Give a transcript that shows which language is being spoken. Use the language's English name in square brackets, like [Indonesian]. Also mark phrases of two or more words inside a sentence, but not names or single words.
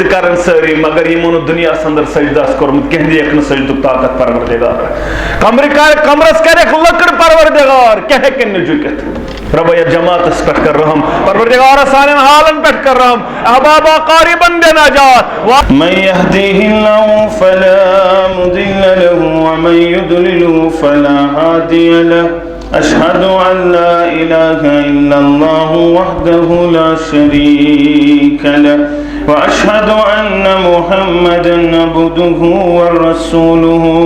[Kashmiri] کرن سٲری مگر یِمو نہٕ دُنیاہس انٛدر سجدٕ آسہِ کوٚرمُت کینٛہہ دِیَکھ نہٕ سجدُک طاقت پروردگار کمرس کرٮ۪کھ لٔکٕر پروردگار کینٛہہ ہیٚکن نہٕ جُکِتھ رب یا جماعتس پٮ۪ٹھ کر رحم پروردگار سانٮ۪ن حالن پٮ۪ٹھ کر رحم احبابا قاربن دِ نجات [Arabic] من يهديه الله فلا مضل له ومن يضلله فلا هادي له أشهد أن لا إله إلا الله وحده لا شريك له وأشهد أن محمدا عبده ورسوله